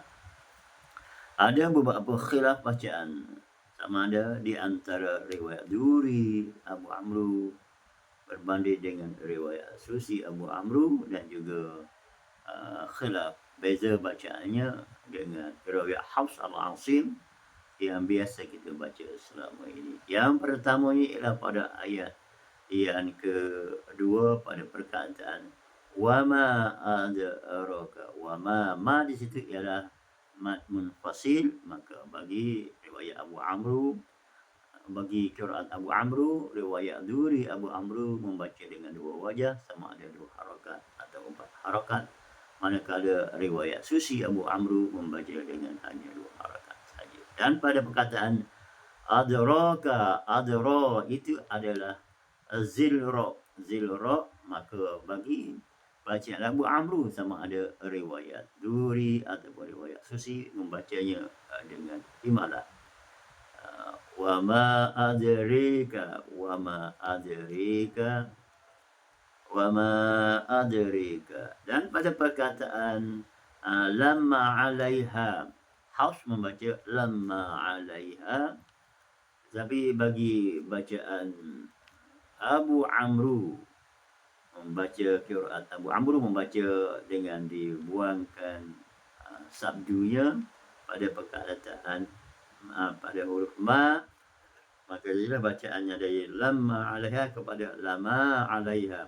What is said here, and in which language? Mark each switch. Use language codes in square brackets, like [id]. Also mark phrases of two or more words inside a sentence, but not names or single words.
[ms] Ada beberapa khilaf bacaan, sama ada di antara riwayat Duri Abu Amru berbanding dengan riwayat Susi Abu Amru, dan juga khilaf beza bacaannya dengan riwayat Hafs al-Asim yang biasa kita baca selama ini. Yang pertamanya ialah pada ayat yang kedua pada perkataan [ar] وما أدراك. [ms] Wama di situ ialah [ar] مد منفصل, [ms] maka bagi riwayat Abu Amru, bagi qiraat Abu Amru, riwayat Duri Abu Amru membaca dengan dua wajah, sama ada dua harakat atau empat harakat, manakala riwayat Susi Abu Amru membaca dengan hanya dua harakat saja. Dan pada perkataan adraka, adra itu adalah zilra, maka bagi bacaan Abu Amru sama ada riwayat Duri ataupun riwayat Susi membacanya dengan imalah. [ar] وما أدريك، وما أدريك، وما أدريك. [ms] Dan pada perkataan [ar] لما عليها, [ms] Hafs membaca [ar] لما عليها, [ms] tapi bagi bacaan Abu Amru membaca qiraat Abu Amru membaca dengan dibuangkan sabdunya pada perkataan pada huruf ma, maka inilah bacaannya dari [ar] لما عليها [ms] kepada [ar] لما عليها.